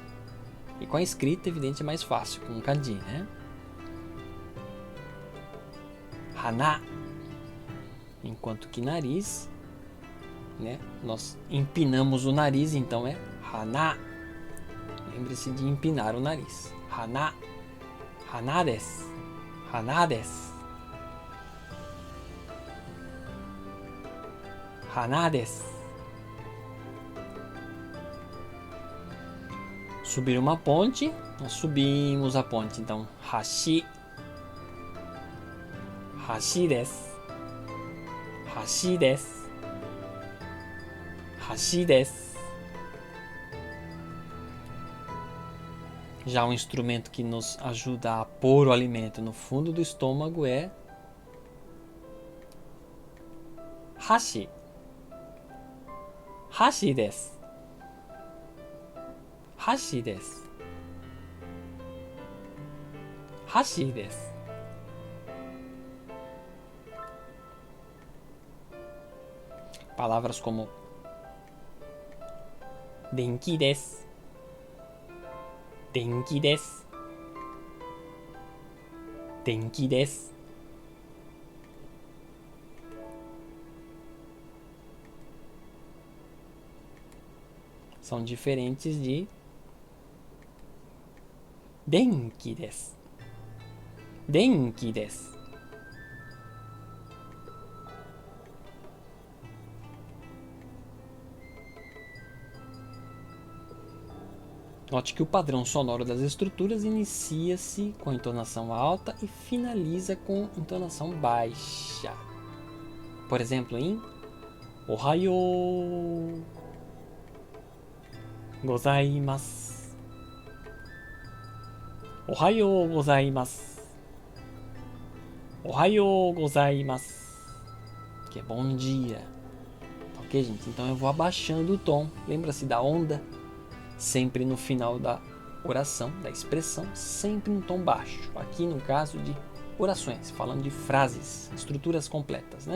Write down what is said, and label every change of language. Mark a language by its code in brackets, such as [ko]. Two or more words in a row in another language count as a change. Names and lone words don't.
[pt] E com a escrita, evidente, é mais fácil, com o kanji, né? Hana. Enquanto que nariz, né? Nós empinamos o nariz, então é hana. Lembre-se de empinar o nariz. [ja] 鼻。鼻です。鼻です. 鼻です. [pt] Subir uma ponte, nós subimos a ponte, então hashi. [ja] 橋です。橋です. 橋です. [pt] Já um instrumento que nos ajuda a pôr o alimento no fundo do estômago é hashi. [ja] 箸です。箸です. 箸です. [pt] Palavras como [ja] 電気です. 電気です。電気です. [pt] São diferentes de [ja] 伝記です. 伝記です. [pt] Note que o padrão sonoro das estruturas inicia-se com entonação alta e finaliza com entonação baixa. Por exemplo, [ja] em おはようございます. おはようございます。おはようございます. [pt] Que é bom dia. Ok, gente? Então eu vou abaixando o tom. Lembra-se da onda? Sempre no final da oração, da expressão, sempre um tom baixo. Aqui no caso de orações, falando de frases, estruturas completas, né?